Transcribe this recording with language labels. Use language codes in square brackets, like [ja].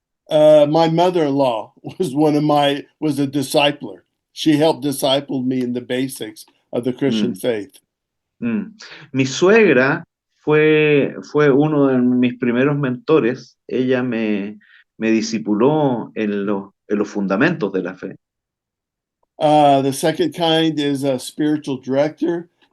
[en] My mother-in-law was a discipler. She helped disciple me in the basics of the Christian faith. [es] Mi suegra fue uno de mis primeros mentores. Ella me discipuló en los fundamentos de la fe. [en] The second kind is a spiritual director.